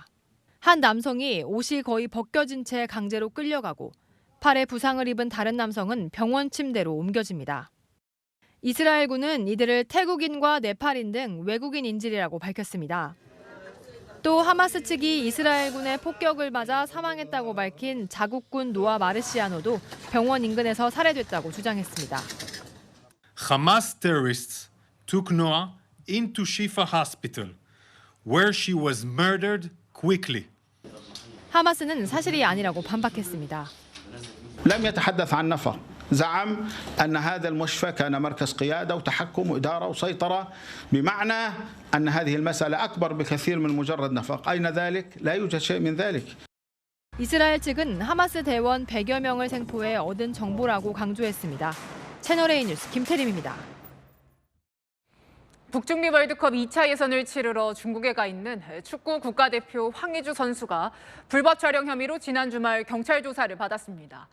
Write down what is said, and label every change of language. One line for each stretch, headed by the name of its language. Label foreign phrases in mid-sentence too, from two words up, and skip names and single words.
Korean: 한 남성이 옷이 거의 벗겨진 채 강제로 끌려가고 팔에 부상을 입은 다른 남성은 병원 침대로 옮겨집니다. 이스라엘군은 이들을 태국인과 네팔인 등 외국인 인질이라고 밝혔습니다. 또 하마스 측이 이스라엘군의 폭격을 맞아 사망했다고 밝힌 자국군 노아 마르시아노도 병원 인근에서 살해됐다고 주장했습니다.
English: Hamas terrorists took Noah into Shifa Hospital, where she was murdered quickly.
Korean: 하마스는 사실이 아니라고 반박했습니다.
Arabic: لم يتحدث عن نفر. زعم أن هذا المشفى كان مركز قيادة وتحكم وإدارة وسيطرة بمعنى أن هذه المسألة أكبر بكثير من مجرد نفق. أين ذلك؟ لا يوجد شيء من ذلك.
Korean: 이스라엘 측은 하마스 대원 100여 명을 생포해 얻은 정보라고 강조했습니다. 채널A 뉴스 김태림입니다. 북중미 월드컵 2차 예선을 치르러 중국에 가 있는 축구 국가대표 황의조 선수가 불법 촬영 혐의로 지난 주말 경찰 조사를 받았습니다.